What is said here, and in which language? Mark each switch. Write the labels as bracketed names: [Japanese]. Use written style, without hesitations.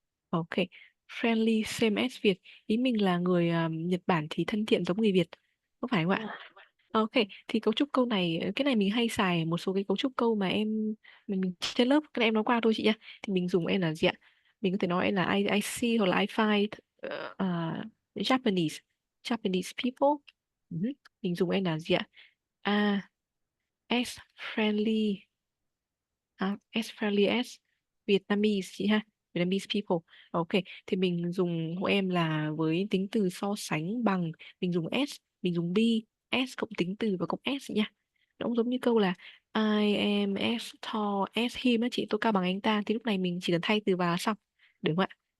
[Vietnamese] Ok, [English] friendly same as [Vietnamese] Việt, ý mình là người Nhật Bản thì thân thiện giống người Việt, có phải không ạ? Ok, thì cấu trúc câu này, cái này mình hay xài một số cái cấu trúc câu mà mình trên lớp, cái này em nói qua thôi chị nhá. Thì mình dùng em là gì ạ? Mình có thể nói em là [English] I see [Vietnamese] hoặc là [English] I find Japanese, Japanese people. [Vietnamese] Ừ, mình dùng em là gì ạ? [English] À, as friendly, as friendly as Vietnamese [Vietnamese] chị ha, [English] Vietnamese people. [Vietnamese] Ok, thì mình dùng hộ em là với tính từ so sánh bằng, mình dùng as, mình dùng be, as cộng tính từ và cộng s chị nha. Nó cũng giống như câu là [English] I am as tall as him [Vietnamese] á chị, tôi cao bằng anh ta, thì lúc này mình chỉ cần thay từ vào là xong, đúng không ạ?